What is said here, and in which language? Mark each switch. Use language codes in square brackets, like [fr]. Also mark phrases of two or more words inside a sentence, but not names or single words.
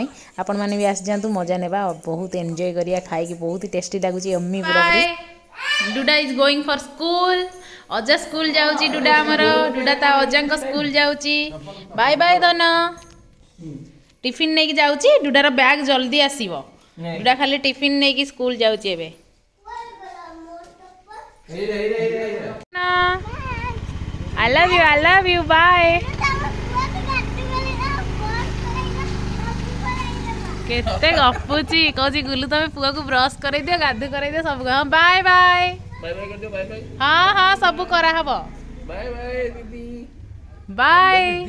[or] ଆପଣମାନେ ବି ଆସିଯାଆନ୍ତୁ ମଜା ନେବା ବହୁତ ଏନ୍ଜୟ କରିବା ଖାଇକି ବହୁତ ଟେଷ୍ଟି ଲାଗୁଛି ଅମ୍ମି ପୁରା ଡୁଡା [en] is going for school [or] ଅଜା ସ୍କୁଲ ଯାଉଛି ଡୁଡା ଆମର ଡୁଡା ତା ଅଜାଙ୍କ ସ୍କୁଲ ଯାଉଛି [en] bye bye [or] ଧନ ଟିଫିନ୍ ନେଇକି ଯାଉଛି ଡୁଡାର ବ୍ୟାଗ୍ ଜଲ୍ଦି ଆସିବ ଡୁଡା ଖାଲି ଟିଫିନ୍ ନେଇକି ସ୍କୁଲ ଯାଉଛି ଏବେ [en] I love you bye [or] କେତେ ଗପୁଛି କହୁଛି ଗୁଲୁ ତମେ ପୁଅକୁ ବ୍ରସ୍ କରେଇଦିଅ ଗାଧୁ କରେଇଦିଅ ସବୁ ହଁ [en] bye bye [or] ହଁ ହଁ ସବୁ କରାହବ ବାଏ